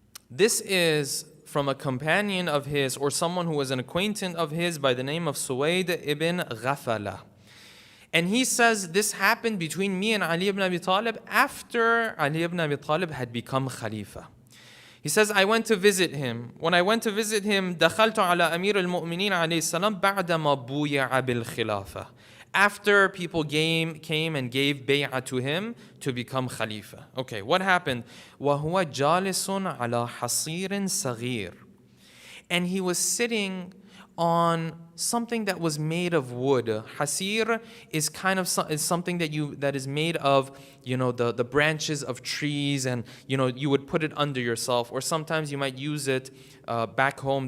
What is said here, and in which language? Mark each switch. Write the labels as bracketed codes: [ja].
[en] This is from a companion of his, or someone who was an acquaintance of his, by the name of Suwayd ibn Ghafala. And he says this happened between me and Ali ibn Abi Talib after Ali ibn Abi Talib had become Khalifa. He says, I went to visit him. When I went to visit him, [ar] دخلت على أمير المؤمنين عليه السلام بعدما بويع بالخلافة. [en] After people came and gave bay'ah to him to become Khalifa. Okay, what happened? [ar] وَهُوَ جَالِسٌ عَلَى حَصِيرٍ صَغِيرٍ. [en] And he was sitting on something that was made of wood. Hasir is kind of something that is made of, the branches of trees, and you would put it under yourself, or sometimes you might use it back home.